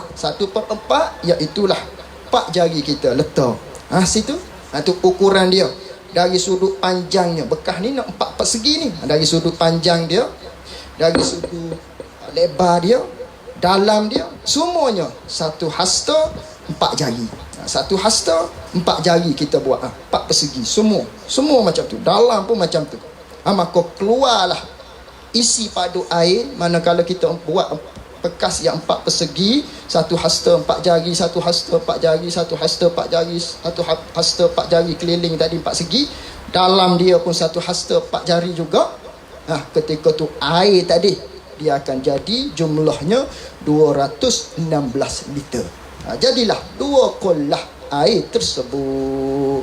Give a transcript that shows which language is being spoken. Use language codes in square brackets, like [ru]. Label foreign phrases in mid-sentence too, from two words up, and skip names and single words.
[ms] 1/4 iaitulah 4 jari kita letak. Situ. Tu ukuran dia. Dari sudut panjangnya, bekas ni nak 4 persegi ni, dari sudut panjang dia, dari sudut lebar dia, dalam dia, semuanya 1 hasta 4 jari. 1 hasta 4 jari kita buat, 4 persegi, semua macam tu, dalam pun macam tu. Maka keluarlah isi padu air. Manakala kita buat bekas yang 4 persegi, 1 hasta 4 jari, 1 hasta 4 jari, 1 hasta 4 jari, 1 hasta 4 jari keliling tadi 4 segi, dalam dia pun 1 hasta 4 jari juga. Ketika tu air tadi dia akan jadi jumlahnya 216 liter. Jadilah 2 kullah air tersebut.